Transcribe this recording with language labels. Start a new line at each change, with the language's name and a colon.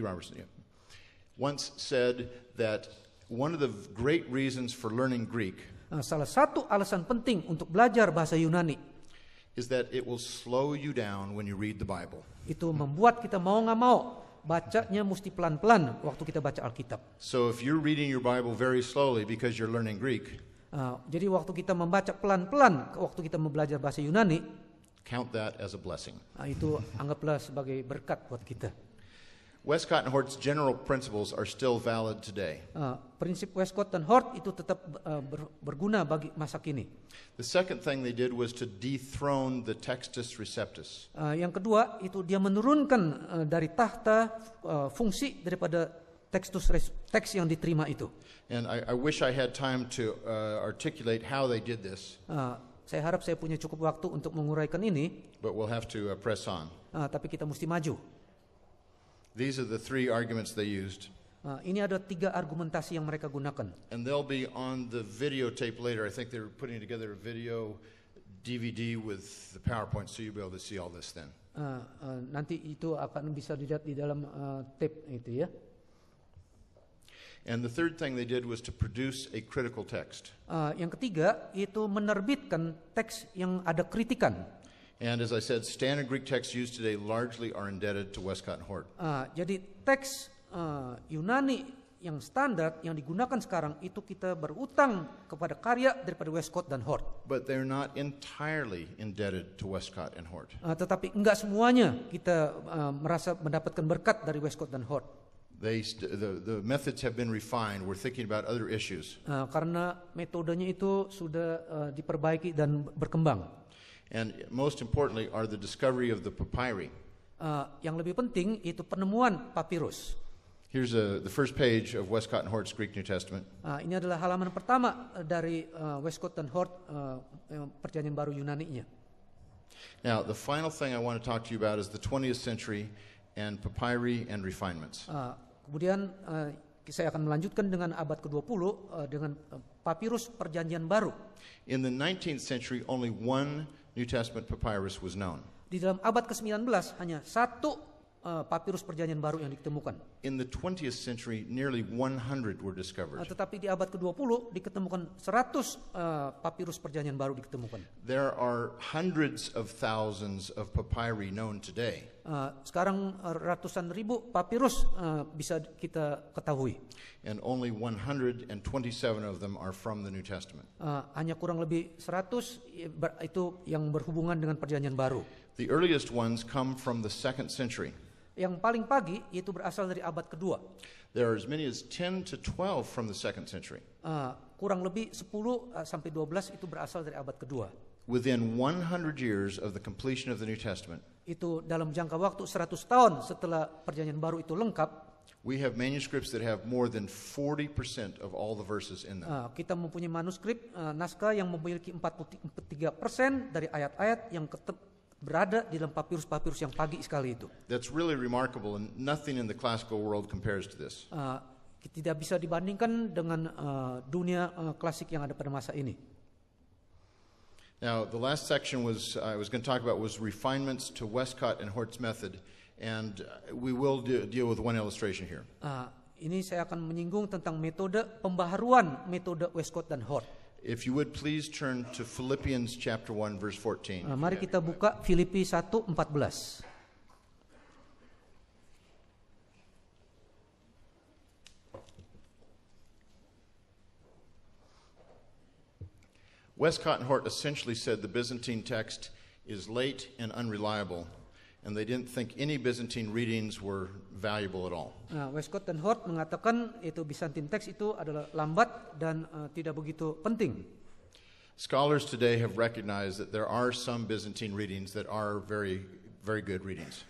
English: Robertson, yeah, once said that one of the great reasons for learning Greek
Indonesian: salah satu alasan penting untuk belajar bahasa Yunani
English: is that it will slow you down when you read the Bible.
Indonesian: Itu membuat kita mau nggak mau bacanya mesti pelan-pelan waktu kita baca Alkitab.
English: So if you're reading your Bible very slowly because you're learning Greek,
Indonesian: jadi waktu kita membaca pelan-pelan, waktu kita belajar bahasa Yunani,
English: count that as a blessing.
Indonesian: Itu anggaplah sebagai berkat buat kita.
English: Westcott and Hort's general principles are still valid today.
Indonesian: Prinsip Westcott dan Hort itu tetap berguna bagi masa kini.
English: The second thing they did was to dethrone the Textus Receptus.
Indonesian: Yang kedua itu dia menurunkan dari tahta fungsi daripada teks yang diterima itu.
English: And I wish I had time to articulate how they did this.
Indonesian: Saya harap saya punya cukup waktu untuk menguraikan ini.
English: But we'll have to press on.
Indonesian: Tapi kita mesti maju.
English: These are the three arguments they used.
Indonesian: Ini ada 3 argumentasi yang mereka gunakan.
English: And they'll be on the videotape later. I think they're putting together a video DVD with the PowerPoint, so you'll be able to see all this then.
Indonesian: Nanti itu akan bisa dilihat di dalam tape itu ya.
English: And the third thing they did was to produce a critical text.
Indonesian: Yang ketiga itu menerbitkan teks yang ada kritikan.
English: And as I said, standard Greek texts used today largely are indebted to Westcott and Hort.
Indonesian: Jadi teks Yunani yang standar yang digunakan sekarang itu kita berutang kepada karya daripada Westcott dan Hort.
English: But they're not entirely indebted to Westcott and Hort.
Indonesian: Tetapi enggak semuanya kita merasa mendapatkan berkat dari Westcott dan Hort.
English: The methods have been refined. We're thinking about other issues.
Indonesian: Karena metodenya itu sudah diperbaiki dan berkembang.
English: And most importantly are the discovery of the papyri.
Indonesian: Yang lebih penting itu penemuan papirus.
English: Here's the first page of Westcott and Hort's Greek New Testament.
Indonesian: Ini adalah halaman pertama dari Westcott dan Hort Perjanjian Baru Yunani-nya.
English: Now, the final thing I want to talk to you about is the 20th century and papyri and refinements.
Indonesian: Kemudian saya akan melanjutkan dengan abad ke-20 dengan papirus Perjanjian Baru.
English: In the 19th century, only one New Testament papyrus was known.
Indonesian: Di dalam abad ke-19 hanya satu papirus Perjanjian Baru yang ditemukan.
English: In the 20th century, nearly 100 were discovered.
Indonesian: Tetapi di abad ke-20 diketemukan 100 papirus Perjanjian Baru diketemukan.
English: There are hundreds of thousands of papyri known today.
Indonesian: Sekarang ratusan ribu papirus bisa kita ketahui.
English: And only 127 of them are from the New Testament.
Indonesian: Hanya kurang lebih 100 itu yang berhubungan dengan Perjanjian Baru.
English: The earliest ones come from the 2nd century.
Indonesian: Yang paling pagi itu berasal dari abad kedua.
English: There are as many as 10 to 12 from the 2nd century.
Indonesian: Kurang lebih 10 sampai 12 itu berasal dari abad kedua.
English: Within 100 years of the completion of the New Testament,
Indonesian: itu dalam jangka waktu 100 tahun setelah Perjanjian Baru itu lengkap,
English: we have manuscripts that have more than 40% of all the verses in them.
Indonesian: Kita mempunyai manuskrip naskah yang memiliki 43% dari ayat-ayat yang berada di dalam papirus-papirus yang pagi sekali itu.
English: That's really remarkable, and nothing in the classical world compares to this.
Indonesian: Tidak bisa dibandingkan dengan dunia klasik yang ada pada masa ini.
English: Now, the last section I was going to talk about was refinements to Westcott and Hort's method, and we will deal with one illustration here.
Indonesian: Ini saya akan menyinggung tentang metode pembaharuan metode Westcott dan Hort.
English: If you would please turn to Philippians chapter 1 verse 14.
Indonesian: Mari kita buka Filipi 1:14.
English: Westcott and Hort essentially said the Byzantine text is late and unreliable, and they didn't think any Byzantine readings were valuable at all.
Indonesian: Westcott dan Hort mengatakan itu Byzantine text itu adalah lambat dan tidak begitu penting.
English: Scholars today have recognized that there are some Byzantine readings that are very, very good readings.